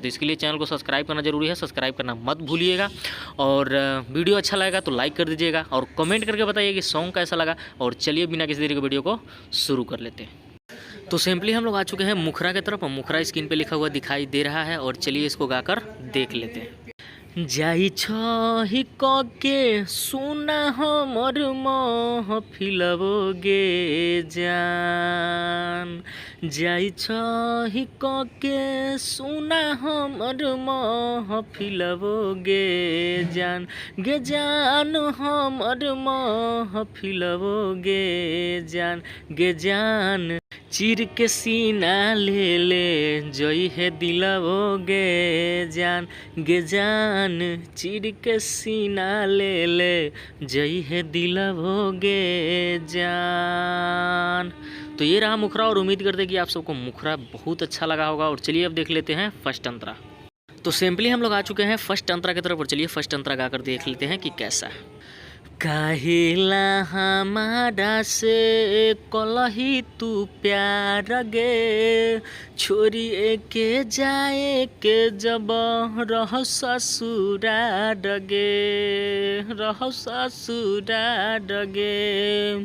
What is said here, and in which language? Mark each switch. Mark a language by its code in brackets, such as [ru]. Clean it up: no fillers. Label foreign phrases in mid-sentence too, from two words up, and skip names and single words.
[hi] तो इसके लिए चैनल को सब्सक्राइब करना जरूरी है, सब्सक्राइब करना मत भूलिएगा। और वीडियो अच्छा लगेगा तो लाइक कर दीजिएगा और कमेंट करके बताइए कि सॉन्ग कैसा लगा। और चलिए बिना किसी देरी के वीडियो को शुरू कर लेते हैं। तो सिंपली हम लोग आ चुके हैं मुखरा की तरफ। मुखरा स्क्रीन पे लिखा हुआ दिखाई दे रहा है और चलिए इसको गाकर देख लेते हैं। [anp] जाई छही के सुना हमर महफिलबो गे जान, जाई छही के सुना हमर महफिलबो गे जान, गे जान हमर महफिलबो गे जान, गे जान चीर के सीना ले ले जई है दिलबो गे जान, गे जान चीर के सीना ले ले जई है दिलबो गे जान। [hi] तो ये रहा मुखरा और उम्मीद करते कि आप सबको मुखरा बहुत अच्छा लगा होगा। और चलिए अब देख लेते हैं फर्स्ट अंतरा। तो सिंपली हम लोग आ चुके हैं फर्स्ट अंतरा की तरफ और चलिए फर्स्ट अंतरा गाकर देख लेते हैं कि कैसा है। [anp] काहेला हमारा से कलही तू प्यार गे, छोरी के जाए के जब रह ससुरार गे, रह ससुरार गे।